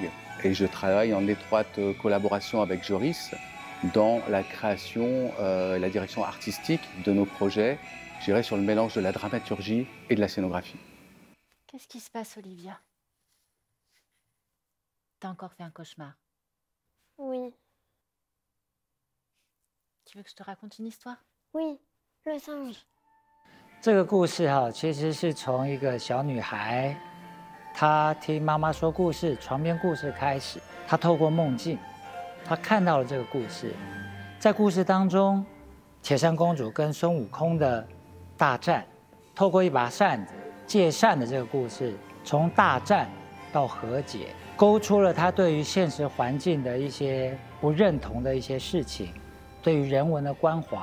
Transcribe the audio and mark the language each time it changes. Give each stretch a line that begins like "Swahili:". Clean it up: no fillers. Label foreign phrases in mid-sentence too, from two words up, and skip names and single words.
French: Et je travaille en étroite collaboration avec Joris dans la création et la direction artistique de nos projets, je dirais sur le mélange de la dramaturgie et de la scénographie. Qu'est-ce qui se passe, Olivia? T'as encore fait un cauchemar? Oui. Tu veux que je te raconte une histoire? Oui, le singe.
Chinese: 这个故事其实是从一个小女孩，她听妈妈说故事，床边故事开始。她透过梦境，她看到了这个故事。在故事当中，铁扇公主跟孙悟空的大战，透过一把扇子借扇的这个故事，从大战到和解，勾出了她对于现实环境的一些不认同的一些事情，对于人文的关怀。